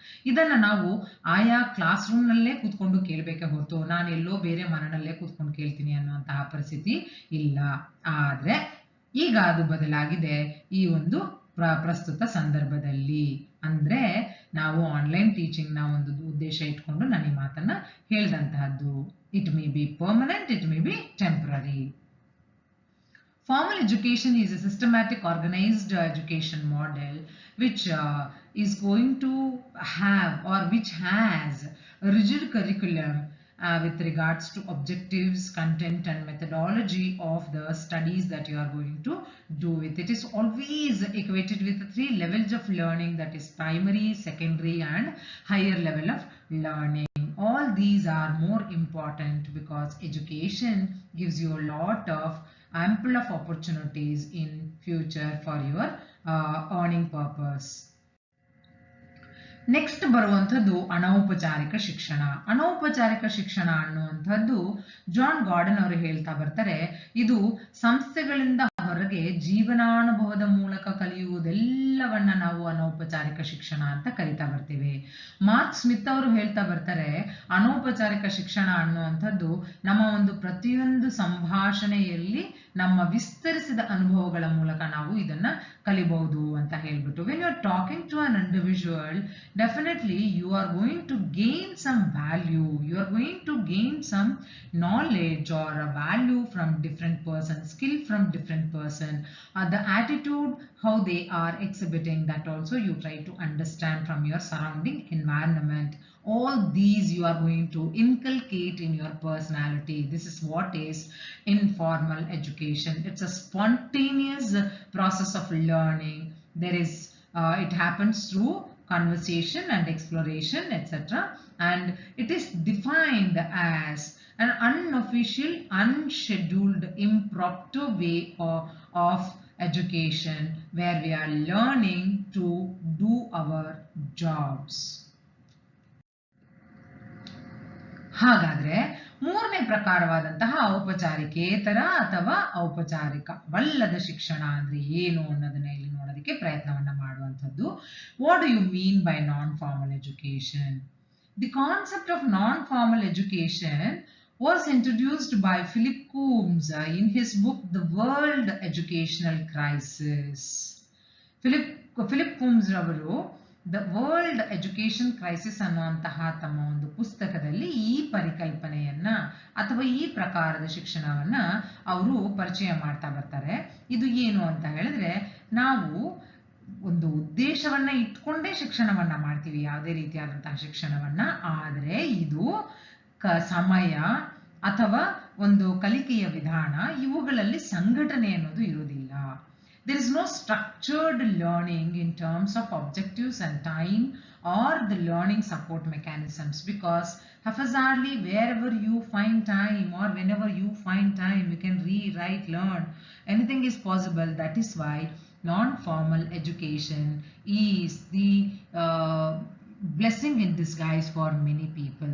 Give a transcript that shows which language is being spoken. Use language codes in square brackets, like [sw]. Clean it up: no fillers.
[kn] ಇದನ್ನ ನಾವು ಆಯಾ ಕ್ಲಾಸ್ ರೂಮ್ ನಲ್ಲೇ ಕೂತ್ಕೊಂಡು ಕೇಳ್ಬೇಕೆ ಹೊರತು ನಾನು ಎಲ್ಲೋ ಬೇರೆ ಮನೆಯಲ್ಲೇ ಕೂತ್ಕೊಂಡು ಕೇಳ್ತೀನಿ ಅನ್ನುವಂತಹ ಪರಿಸ್ಥಿತಿ ಇಲ್ಲ. ಆದ್ರೆ ಈಗ ಅದು ಬದಲಾಗಿದೆ ಈ ಒಂದು ಪ್ರಸ್ತುತ ಸಂದರ್ಭದಲ್ಲಿ. ಅಂದ್ರೆ ನಾವು ಆನ್ಲೈನ್ ಟೀಚಿಂಗ್ ನ ಒಂದು ಉದ್ದೇಶ ಇಟ್ಕೊಂಡು ನಾನು ಈ ಮಾತನ್ನ ಹೇಳಿದಂತಹದ್ದು. [en] It may be permanent, it may be temporary. Formal education is a systematic organized education model which is going to have or which has a rigid curriculum with regards to objectives, content and methodology of the studies that you are going to do with. It is always equated with the 3 levels of learning, that is primary, secondary and higher level of learning. All these are more important because education gives you a lot of ample of opportunities in future for your earning purpose. [kn] Next ಬರುವಂಥದ್ದು ಅನೌಪಚಾರಿಕ ಶಿಕ್ಷಣ. ಅನೌಪಚಾರಿಕ ಶಿಕ್ಷಣ ಅನ್ನುವಂಥದ್ದು John garden ಅವರು ಹೇಳ್ತಾ ಬರ್ತಾರೆ, ಇದು ಸಂಸ್ಥೆಗಳಿಂದ ಹೊರಗೆ ಜೀವನಾನುಭವದ ಮೂಲಕ ಕಲಿಯುವುದೆಲ್ಲವನ್ನ ನಾವು ಅನೌಪಚಾರಿಕ ಶಿಕ್ಷಣ ಅಂತ ಕರಿತಾ ಬರ್ತೇವೆ. ಮಾರ್ಕ್ ಸ್ಮಿತ್ ಅವರು ಹೇಳ್ತಾ ಬರ್ತಾರೆ, ಅನೌಪಚಾರಿಕ ಶಿಕ್ಷಣ ಅನ್ನುವಂಥದ್ದು ನಮ್ಮ ಒಂದು ಪ್ರತಿಯೊಂದು ಸಂಭಾಷಣೆಯಲ್ಲಿ ನಮ್ಮ ವಿಸ್ತರಿಸಿದ ಅನುಭವಗಳ ಮೂಲಕ ನಾವು ಇದನ್ನ ಕಲಿಬಹುದು ಅಂತ ಹೇಳ್ಬಿಟ್ಟು. [en] When you are talking to an individual, definitely you are going to gain some value, you are going to gain some knowledge or a value from different person, skill from different person, the attitude how they are exhibiting, that also you try to understand from your surrounding environment. All these you are going to inculcate in your personality. This is what is informal education. It's a spontaneous process of learning. There is it happens through conversation and exploration, etc. And it is defined as an unofficial, unscheduled, impromptu way of education where we are learning to do our jobs. [kn] ಹಾಗಾದ್ರೆ ಮೂರನೇ ಪ್ರಕಾರವಾದಂತಹ ಔಪಚಾರಿಕೇತರ ಅಥವಾ ಔಪಚಾರಿಕವಲ್ಲದ ಶಿಕ್ಷಣ ಅಂದ್ರೆ ಏನು ಅನ್ನೋದನ್ನ ಇಲ್ಲಿ ನೋಡೋದಕ್ಕೆ ಪ್ರಯತ್ನವನ್ನ ಮಾಡುವಂಥದ್ದು. [en] What do you mean by non formal education? The concept of non formal education was introduced by Philip Coombs in his book The World Educational Crisis. [kn] Philip Coombs ರವರು ದ ವರ್ಲ್ಡ್ ಎಜುಕೇಶನ್ ಕ್ರೈಸಿಸ್ ಅನ್ನುವಂತಹ ತಮ್ಮ ಒಂದು ಪುಸ್ತಕದಲ್ಲಿ ಈ ಪರಿಕಲ್ಪನೆಯನ್ನ ಅಥವಾ ಈ ಪ್ರಕಾರದ ಶಿಕ್ಷಣವನ್ನ ಅವರು ಪರಿಚಯ ಮಾಡ್ತಾ ಬರ್ತಾರೆ. ಇದು ಏನು ಅಂತ ಹೇಳಿದ್ರೆ, ನಾವು ಒಂದು ಉದ್ದೇಶವನ್ನ ಇಟ್ಕೊಂಡೇ ಶಿಕ್ಷಣವನ್ನ ಮಾಡ್ತೀವಿ, ಯಾವುದೇ ರೀತಿಯಾದಂತಹ ಶಿಕ್ಷಣವನ್ನ. ಆದರೆ ಇದು ಸಮಯ ಅಥವಾ ಒಂದು ಕಲಿಕೆಯ ವಿಧಾನ, ಇವುಗಳಲ್ಲಿ ಸಂಘಟನೆ ಅನ್ನೋದು ಇರುವುದಿಲ್ಲ. [en] There is no structured learning in terms of objectives and time or the learning support mechanisms, because haphazardly wherever you find time or whenever you find time you can read, write, learn. Anything is possible. That is why non-formal education is the blessing in disguise for many people.